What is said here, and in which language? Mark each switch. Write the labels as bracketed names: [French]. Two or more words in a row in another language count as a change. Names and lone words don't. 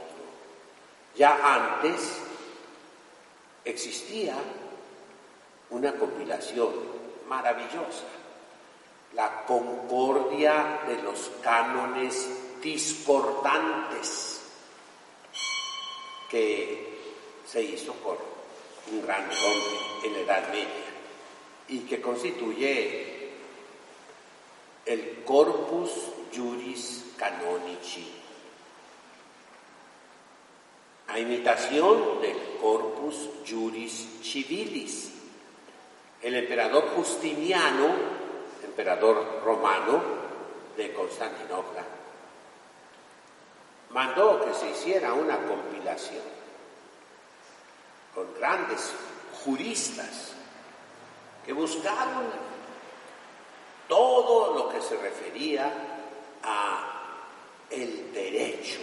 [Spanish] Ya antes existía una compilación maravillosa, la Concordia de los Cánones Discordantes, que se hizo por un gran hombre en la Edad Media y que constituye el Corpus Juris Canonici, a imitación del Corpus Juris Civilis. El emperador Justiniano, emperador romano de Constantinopla, mandó que se hiciera una compilación con grandes juristas que buscaron todo lo que se refería a el derecho.